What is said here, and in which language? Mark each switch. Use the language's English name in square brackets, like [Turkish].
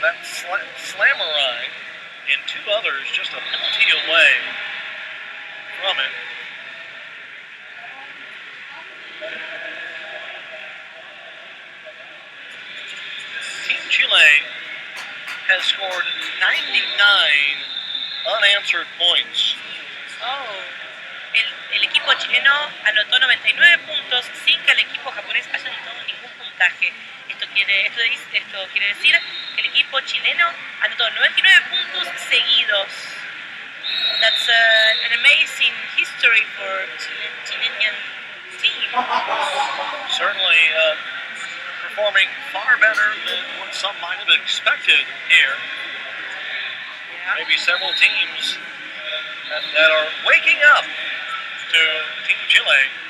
[English] That's Slammerai, and two others just a penalty away from it. Team Chile has scored 99 unanswered points. [Spanish] Oh, el equipo chileno anotó 99 puntos sin que el equipo japonés haya anotado ningún puntaje. Esto quiere decir que el equipo chileno anotó 99 puntos seguidos. [English] That's an amazing history for Chilean team. Certainly performing far better than what some might have expected here. Yeah. Maybe several teams that are waking up to Team Chile.